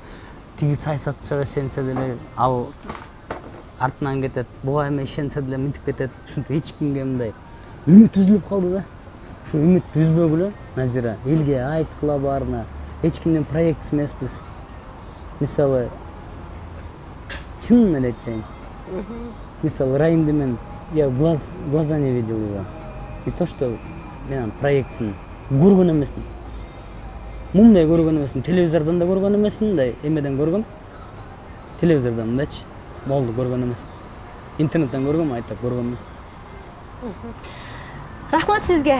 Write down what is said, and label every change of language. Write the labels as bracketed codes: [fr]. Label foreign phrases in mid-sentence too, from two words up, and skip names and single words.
[ky] Тиги саясатчыга ишенсе деле ал артынан кетет, буга эме ишенсе деле мынтип кетет. Ушинтип эч кимге мындай үмүт үзүлүп калды да. Ушу үмүттү үзбөгүлө, Назира, элге айткыла баарына. Эч кимдин проектиси эмеспиз. Мисалы, чынын эле айтайын. Мисалы, Райымды мен [ru] глаза не видел его. И то, что [ky] мен проектисин көргөн эмесмин. Мындай көргөн эмесмин, телевизордон да көргөн эмесмин, мындай эмеден көргөм. Телевизордон мындайчы, болду көргөн эмесмин. Интернеттен көргөм, айтап көргөн эмесмин. Рахмат сизге.